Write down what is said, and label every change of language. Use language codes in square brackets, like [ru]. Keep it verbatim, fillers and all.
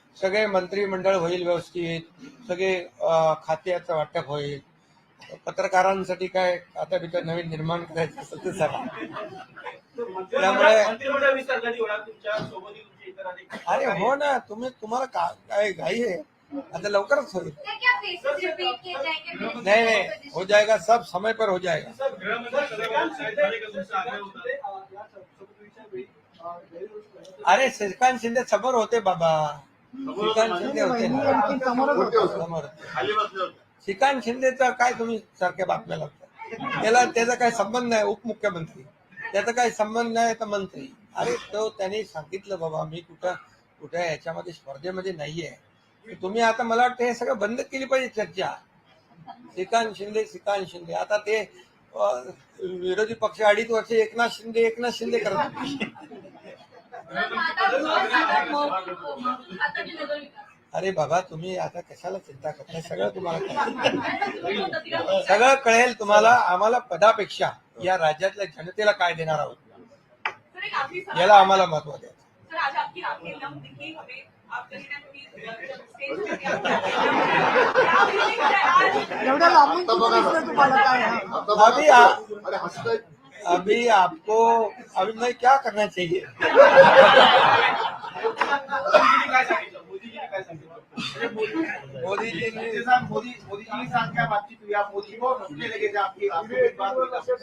[mr] सगळे मंत्रिमंडळ होईल व्यवस्थित, सगळे अं, खात्याचं वाटप होईल. पत्रकारांसाठी काय आता बिचार नवीन निर्माण करायचं असेल तर सांगा. त्यामुळे- मंत्रिमंडळ विस्तार कधी होणार? तुमच्या सोबती तुमचे इतर अधिकारी- अरे हो ना, तुम्ही तुम्हाला का- काय घाई आहे? आता लवकरच होईल. [hi] क्या क्या फेसेस रिपीट किए जाएंगे? नहीं नहीं हो जाएगा, सब समय पर हो जाएगा. [mr] सर, गृहमंत्री श्रीकांत शिंदे यांचा तुमचा आग्रह होता. अरे श्रीकांत शिंदे समोर होते बाबा, श्रीकांत शिंदे होते बहिणी ना आणखी समोरच होतं. समोर होते. खाली बसले होते. श्रीकांत शिंदेचा काय तुम्ही सारख्या बातम्या लागतात? त्याला त्याचा काय संबंध नाही? उपमुख्यमंत्री, त्याचा काय संबंध नाही तर मंत्री? अरे तो त्याने सांगितलं बाबा, मी कुठं कुठं याच्यामध्ये स्पर्धेमध्ये नाहीये. तुम्ही आता मला वाटतं हे सगळं बंद केली पाहिजे चर्चा. श्रीकांत शिंदे, श्रीकांत शिंदे. आता ते अं, विरोधी पक्ष अडीच वर्ष एकनाथ शिंदे एकनाथ शिंदे करत होते. सर, माता भुवन सागर मग आता मी नगर विकास अरे बाबा तुम्ही आता कशाला चिंता करताय, सगळं तुम्हाला कळेल. आणि मग तिला- सगळं कळेल तुम्हाला. आम्हाला पदापेक्षा या राज्यातल्या जनतेला काय देणार आहोत [hi] सर, एक आखिरी सवाल [mr] याला आम्हाला महत्व द्यायचं. [hi] सर, आज आपकी राखी एकदम दिखी हमें, आप कहीं ना कहीं जब स्टेज पे क्या आप ये नहीं करें, आज [mr] एवढ्या लांबून आता बघा कुठं दिसलं तुम्हाला काय हा? आता बघा. [hi] अभी आ- [mr] अरे हसताय. [hi] अभी आपको अभी मैं क्या करना चाहिए. [mr] मोदीजीने काय सांगितलं मोदीजीने काय सांगितलं म्हणजे मोदी- मोदीजींनी [hi] शिंदे साहब मोदी मोदीजी साथ क्या बातचीत हुई, आप मोदी को समझने लगे थे, आपकी आपकी कोई बात हुई आपसे?